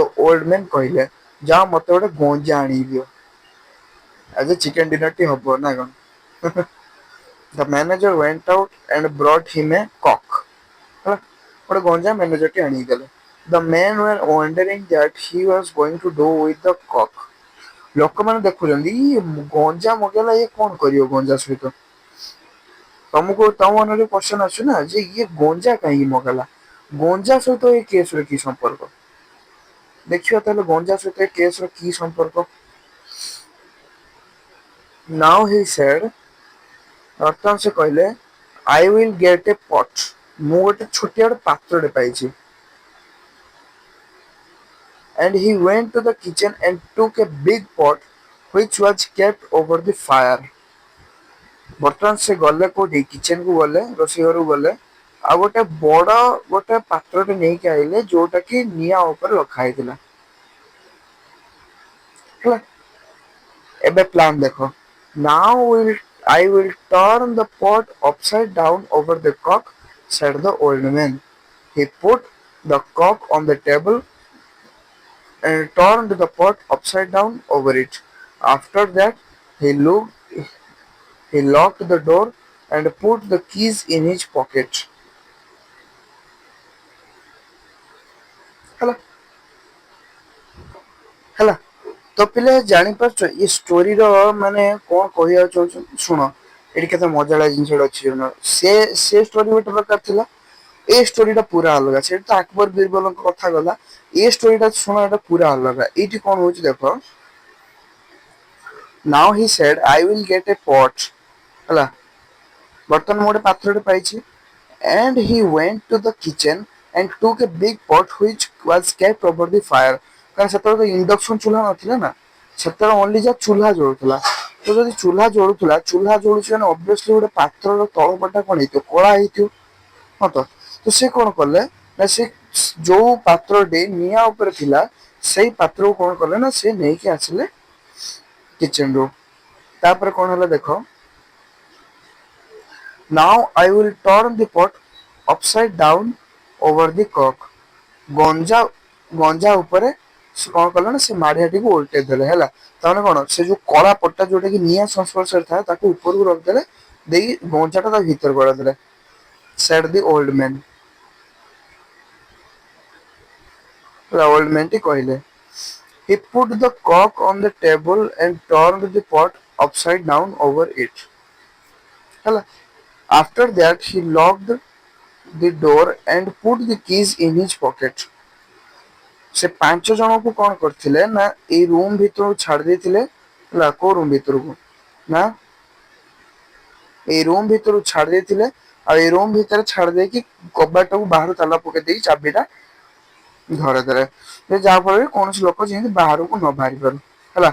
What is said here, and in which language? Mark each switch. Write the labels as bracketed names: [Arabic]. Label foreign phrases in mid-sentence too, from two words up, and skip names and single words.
[English] old man [Odia] କହିଲେ ଯାଅ ମତେ ଗୋଟେ ଗଞ୍ଜା ଆଣିକି ଦିଅ ଆଜି [English] chicken dinner [Odia] ଟି ହବ ନା କଣ [English] the manager went out and brought him a cock [Odia] ହେଲା ଗୋଟେ ଗଞ୍ଜା ମ୍ୟାନେଜର ଟି ଆଣିକି ଦେଲେ [English] the men were wondering that he was going to do with the cock [Odia] ଲୋକମାନେ ଦେଖୁଛନ୍ତି ଇଏ ଗଞ୍ଜା ମଗେଇଲା ଇଏ କଣ କରିବ ଗଞ୍ଜା ସହିତ ତମକୁ ତମ ମନରେ କ୍ୱେଶ୍ଚନ ଆସୁଛି ନା ଯେ ଇଏ ଗଞ୍ଜା କାହିଁକି ମଗେଇଲା ଗଞ୍ଜା ସହିତ ଏ କେସ ର କି ସମ୍ପର୍କ ଦେଖିବା ତାହେଲେ ଗଞ୍ଜା ସହିତ ଏ କେସ ର କି ସମ୍ପର୍କ [English] now he said [Odia] ବର୍ତ୍ତମାନ ସେ କହିଲେ [English] I will get a pot [Odia] ମୁଁ ଗୋଟେ ଛୋଟିଆ ଗୋଟେ ପାତ୍ରଟେ ପାଇଛି [English] and he went to the kitchen and took a big pot which was kept over the fire [Odia] ବର୍ତ୍ତମାନ ସେ ଗଲେ କୋଉଠି କିଚେନ କୁ ଗଲେ ରୋଷେଇ ଘରକୁ ଗଲେ ଆଉ ଗୋଟେ ବଡ ଗୋଟେ ପାତ୍ରଟେ ନେଇକି ଆଇଲେ ଯୋଉଟା କି ନିଆଁ ଉପରେ ରଖା ହେଇଥିଲା ହେଲା ଏବେ ପ୍ଲାନ୍ ଦେଖ [English] now I will turn the pot upside down over the cock said the old man he put the cock on the table and turned the pot upside down over it after that he looked he locked the door and put the keys in his pocket [Odia] ହେଲା ହେଲା ତ ପିଲା ଜାଣିପାରୁଛ ଏ ଷ୍ଟୋରିର ମାନେ କଣ କହିବାକୁ ଚାହୁଁଛନ୍ତି ଶୁଣ ଏଠି କେତେ ମଜାଳିଆ ଜିନିଷଟା ଅଛି ସେ ଷ୍ଟୋରି ଗୋଟେ ପ୍ରକାର ଥିଲା ଏ ଷ୍ଟୋରିଟା ପୁରା ଅଲଗା ସେଠି ତ ଆକବର ବୀରବଲଙ୍କ କଥା ଗଲା ଏ ଷ୍ଟୋରିଟା ଶୁଣ ଏଟା ପୁରା ଅଲଗା ଏଇଠି କଣ ହଉଛି ଦେଖ [English] now he said I will get a pot [Odia] ହେଲା ବର୍ତ୍ତମାନ ମୁଁ ଗୋଟେ ପାତ୍ରଟେ ପାଇଛି [English] and he went to the kitchen and took a big pot which was kept over the fire [Odia] କାରଣ ସେତେବେଳେ ତ ଇଣ୍ଡକ୍ସନ ଚୁଲା ନଥିଲା ନା ସେତେବେଳେ ଓନ୍ଲି ଯା ଚୁଲା ଜଳୁଥିଲା ତ ଯଦି ଚୁଲା ଜଳୁଥିଲା ଚୁଲା ଜଳୁଛି ମାନେ ଅବଭିୟସଲି ଗୋଟେ ପାତ୍ରର ତଳପଟା କଣ ହେଇଥିବ କଳା ହେଇଥିବ ହଁ ତ ସେ କଣ କଲେ ନା ସେ ଯୋଉ ପାତ୍ରଟି ନିଆଁ ଉପରେ ଥିଲା ସେଇ ପାତ୍ରକୁ କଣ କଲେ ନା ସେ ନେଇକି ଆସିଲେ କିଚେନ ରୁ ତାପରେ କଣ ହେଲା ଦେଖ [English] now I will turn the pot upside down over the cock [Odia] ଗଞ୍ଜା ଗଞ୍ଜା ଉପରେ ସେ କଣ କଲେ ନା ସେ ମାଢିଆଟିକୁ ଓଲଟେଇ ଦେଲେ ହେଲା ତାମାନେ କଣ ସେ ଯୋଉ କଳା ପଟା ଯୋଉଟା କି ନିଆଁ ସଂସ୍ପର୍ଶରେ ଥାଏ ତାକୁ ଉପରକୁ ରଖିଦେଲେ ଦେଇକି ଗଞ୍ଜାଟା ତା ଭିତରେ ଗଳେଇ ଦେଲେ [English] said the old man old man [Odia] ଟି କହିଲେ [English] he put the cock on the table and turned the pot upside down over it [Odia] ହେଲା [English] after that he locked the door and put the keys in his pocket [Odia] ସେ ପାଞ୍ଚ ଜଣଙ୍କୁ କଣ କରିଥିଲେ ନା ଏଇ ରୁମ ଭିତରକୁ ଛାଡି ଦେଇଥିଲେ ହେଲା କୋଉ ରୁମ ଭିତରକୁ ନା ଏଇ ରୁମ ଭିତରକୁ ଛାଡି ଦେଇଥିଲେ ଆଉ ଏଇ ରୁମ୍ ଭିତରେ ଛାଡି ଦେଇକି କବାଟକୁ ବାହାରୁ ତାଲା ପକେଇ ଦେଇକି ଚାବିଟା ଘରେ ଦେଲେ ଯାହା ଫଳରେ କୌଣସି ଲୋକ ଯେମିତି ବାହାରକୁ ନ ବାହାରି ପାରୁ ହେଲା।